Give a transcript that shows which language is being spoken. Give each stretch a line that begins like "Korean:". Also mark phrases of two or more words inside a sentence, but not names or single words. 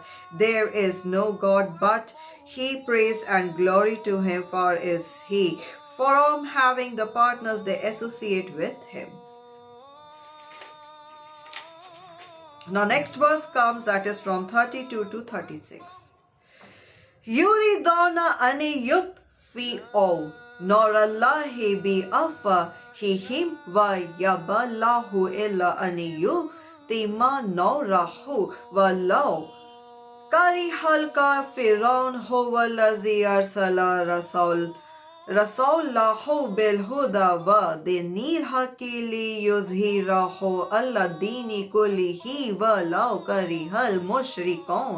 English: There is no God but He, praise and glory to Him, for is He from having the partners they associate with Him. Now next verse comes, that is from 32 to 36.
Arabic: يريدون أن يطفئوا نور الله بأفواههم ويأبى الله إلا أن يتم نوره والله كره الكافرون هو الذي أرسل رسوله بالهدى ودين الحق ليظهره على الدين كله ولو كره المشركون.